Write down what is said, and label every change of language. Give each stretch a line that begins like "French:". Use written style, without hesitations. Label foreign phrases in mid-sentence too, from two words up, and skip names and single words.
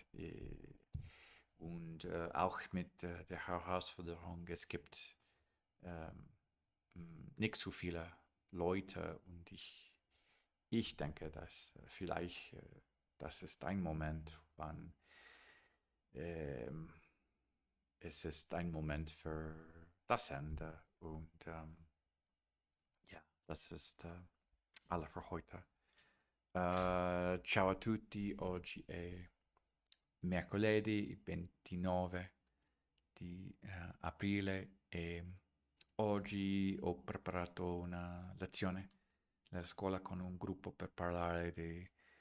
German: Und auch mit der Herausforderung, es gibt ähm, nicht so viele Leute und ich denke, dass vielleicht das ist ein Moment, wann ähm, es ist ein Moment für das Ende und ja, das ist alles für heute.
Italian: Ciao a tutti, oggi è mercoledì 29 di aprile e oggi ho preparato una lezione nella scuola con un gruppo per parlare di